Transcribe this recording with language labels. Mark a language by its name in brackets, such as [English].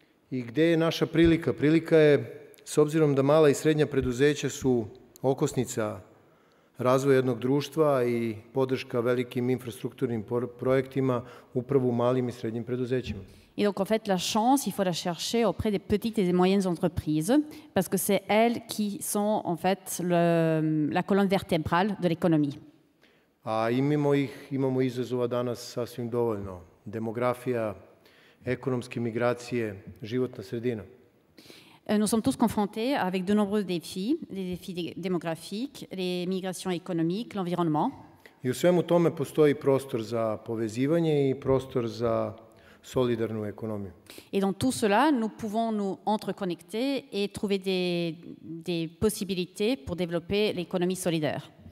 [Serbian] I gde je naša prilika? Prilika je, s obzirom da mala i srednja preduzeća su okosnica razvoja jednog društva i podrška velikim infrastrukturnim projektima upravo u malim i srednjim preduzećima. [French] Et donc, en fait, la chance, il faut la chercher auprès des petites et des moyennes entreprises, parce que c'est elles qui sont, en fait, la colonne vertébrale de l'économie. [Serbian] A imamo izazova danas sasvim dovoljno. Demografija, ekonomske migracije, životna sredina. [French] Nous sommes tous confrontés avec de nombreux défis, les défis démographiques, les migrations économiques, l'environnement. [Serbian] I u svemu tome postoji prostor za povezivanje i prostor za solidarnu ekonomiju. [French] Et dans tout cela, nous pouvons nous entreconnecter et trouver des possibilités pour développer l'économie solidaire.